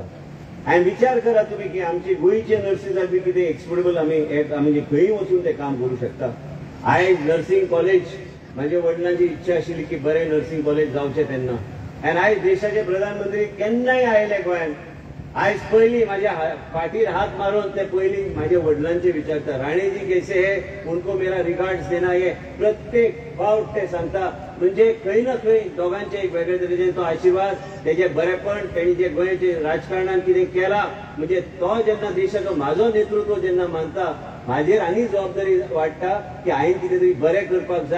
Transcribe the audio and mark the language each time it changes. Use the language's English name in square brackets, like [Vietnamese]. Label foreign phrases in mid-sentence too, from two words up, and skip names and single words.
[Konkani] आनी विचार करा तुमी की आमचे गोंयचे नर्सीस आर बी कितें एक्सपोर्टेबल आमी म्हणजे खंयी वचून ते काम करूं शकता. आयज [English] nursing college, [Konkani] म्हाज्या वडिलांची इच्छा आशिल्ली की बरें [English] nursing college [Konkani] जावचें तेन्ना. आनी आयज देशाचे प्रधानमंत्री केन्नाय आयले गोंयांत, आयज पयलीं म्हाज्या फाटीर हात मारून ते पयलीं म्हाज्या वडिलांचे विचारता, [Hindi] राणे जी कैसे है, उनको मेरा रिगार्ड्स देना. [Konkani] हे प्रत्येक फावट ते सांगता. म्हणजे खंय ना खंय दोगांचे एक वेगळे तरेचे तो आशिर्वाद, तेजे बरेपण, तेणी जे गोंयचे राजकारणान कितें केलां, म्हणजे तो जेन्ना देशाचो म्हाजो नेतृत्व जेन्ना मानता, म्हाजेर आनी जबाबदारी वाडटा की हांवें कितें तरी बरें करपाक जाय.